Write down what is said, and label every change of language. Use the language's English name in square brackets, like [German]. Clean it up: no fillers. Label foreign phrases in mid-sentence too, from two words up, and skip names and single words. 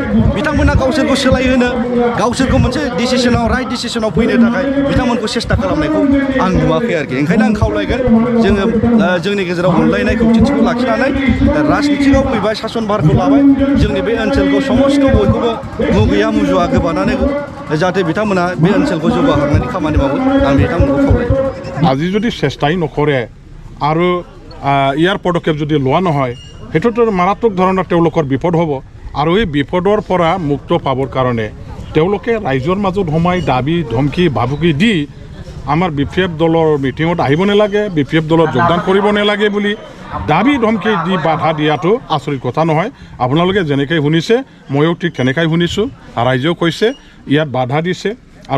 [Bodo] बिथांमोना गावसोरखौ सोलायहोनो गावसोरखौ मोनसे [English] right decision [Bodo] फैनो थाखाय बिथांमोनखौ सेस्था खालामनायखौ आं नुवाखै आरोखि ओंखायनो आं खावलायगोन जोङो जोंनि गेजेराव अनलायनाय खौसेथिखौ लाखिनानै राजनितिकआव फैबाय शासन भारखौ लाबाय जोंनि बे ओनसोलखौ समस्त बयखौबो मुगैया मुजुवा गोबानानै जाहाथे बिथांमोना बे ओनसोलखौ जौगाहोनायनि खामानि मावो आं बिथांमोनखौ खावलायो [Assamese] আজি যদি চেষ্টাই নকৰে আৰু ইয়াৰ পদক্ষেপ যদি লোৱা নহয় সেইটোতো মাৰাত্মক ধৰণৰ তেওঁলোকৰ বিপদ হ'ব আৰু এই বিপদৰ পৰা মুক্ত পাবৰ কাৰণে তেওঁলোকে ৰাইজৰ মাজত সোমাই দাবী ধমকি ভাবুকি দি আমাৰ BPF দলৰ মিটিঙত আহিব নালাগে BPF দলত যোগদান কৰিব নালাগে বুলি দাবী ধমকি দি বাধা দিয়াটো আচৰিত কথা নহয় আপোনালোকে যেনেকৈ শুনিছে ময়ো ঠিক তেনেকৈ শুনিছোঁ ৰাইজেও কৈছে ইয়াত বাধা দিছে আৰু